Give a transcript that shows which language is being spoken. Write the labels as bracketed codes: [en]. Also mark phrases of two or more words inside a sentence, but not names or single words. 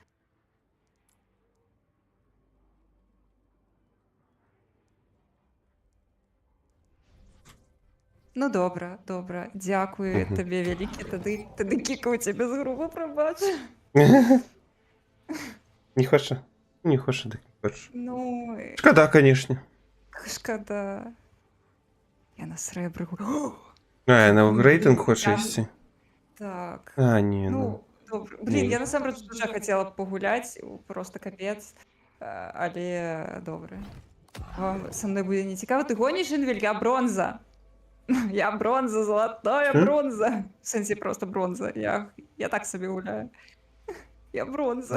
[be] Ну добра, добра, дзякую Мгм. табе вялікі, тады кікаў цябе з групы, прабач. Не хоча. Не хоча, так не хоча. Ну, [uk] Шкода, [ru] конечно. [be] шкада. Я на срэбры гуляю. А, на Блін, рейтинг я- хочеш ісці? Так. [uk] А, ні, ну. Ну, добре. Блін, Ні. [be] я насамрэч дуже хацела б пагуляць, просто капец, але добре. Вам са мной будзе не цікава. Ты гоніш, Інвель? Я бронза. Я бронза, золотая М? бронза. В сэнсе просто бронза. Я так сабе гуляю. Я бронза.